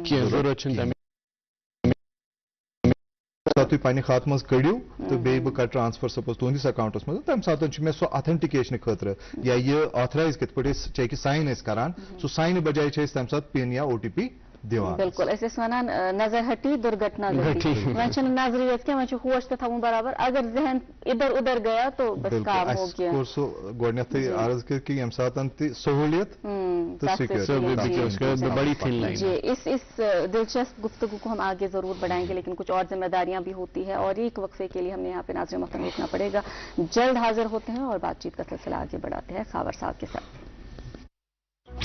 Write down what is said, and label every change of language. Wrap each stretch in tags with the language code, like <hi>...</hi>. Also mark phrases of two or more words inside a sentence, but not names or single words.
<ks>تُہۍ پننہِ خاتہٕ منٛز کٔڑِو تہٕ بیٚیہِ بہٕ کرٕ ٹرانسفر سپوز تُہنٛدِس اکاونٹس منٛز تمہِ ساتہٕ چھُ مےٚ سُہ آتھنٹِکیشنہٕ خٲطرٕ یا یہِ آتھرایز کِتھ پٲٹھۍ أسۍ چیکہِ ساین ٲسۍ کران سُہ ساینہٕ بجاے چھِ أسۍ تمہِ ساتہٕ پِن یا OTP دِوان بالکل أسۍ ٲسۍ ونان نظر ہٹی درگھٹنا گھٹی وۄنۍ چھُنہٕ نظرِ یٲژ کینٛہہ وۄنۍ چھُ ہوش تہِ تھاوُن برابر</ks> <ur>اگر ذہن ادھر ادھر گیا تو بس کام ہو گیا</ur> <ks>کوٚر سُہ گۄڈٕنیتھٕے عرض کٔرِتھ کہِ ییٚمہِ ساتہٕ تہِ سہوٗلیت</ks> <ur>جی اس دلچسپ گفتگو کو ہم آگے ضرور بڑھائیں گے لیکن کچھ اور ذمہ داریاں بھی ہوتی ہے اور ایک وقفے کے لیے ہم نے یہاں پہ ناظرین محترم روکنا پڑے گا جلد حاضر ہوتے ہیں اور بات چیت کا سلسلہ آگے بڑھاتے ہیں خاور صاحب کے ساتھ</ur>